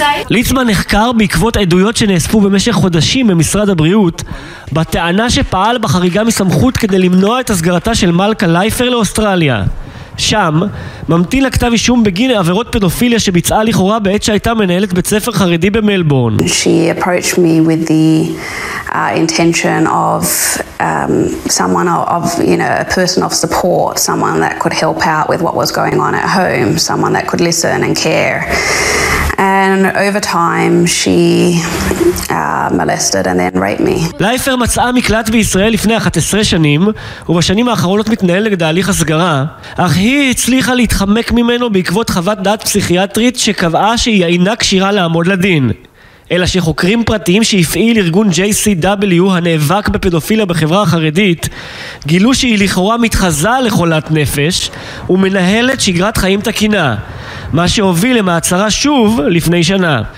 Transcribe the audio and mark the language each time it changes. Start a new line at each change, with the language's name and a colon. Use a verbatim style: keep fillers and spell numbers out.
Hebrew: ליצמן נחקר בעקבות עדויות שנאספו במשך חודשים במשרד הבריאות בטענה שפעל בחריגה מסמכות כדי למנוע את הסגרתה של מלכה לייפר לאוסטרליה. שם ממתין לכתב אישום בגין עבירות פדופיליה שביצעה לכאורה בעת שהייתה מנהלת בית ספר חרדי במלבורן.
English: She approached me with the uh, intention of um, someone of, you know, a person of support, someone that could help out with what was going on at home, someone that could listen and care. And over time she uh, molested and then raped me.
Hebrew: לייפר מצאה מקלט בישראל לפני אחת עשרה שנים, ובשנים האחרונות מתנהל נגד ההליך הסגרה, אך היא הצליחה להתחמק ממנו בעקבות חוות דעת פסיכיאטרית שקבעה שהיא אינה כשירה לעמוד לדין. אלא שחוקרים פרטיים שהפעיל ארגון ג'יי סי דאבליו הנאבק בפדופיליה בחברה החרדית גילו שהיא לכאורה מתחזה לחולת נפש ומנהלת שגרת חיים תקינה, מה שהוביל למעצרה שוב לפני שנה.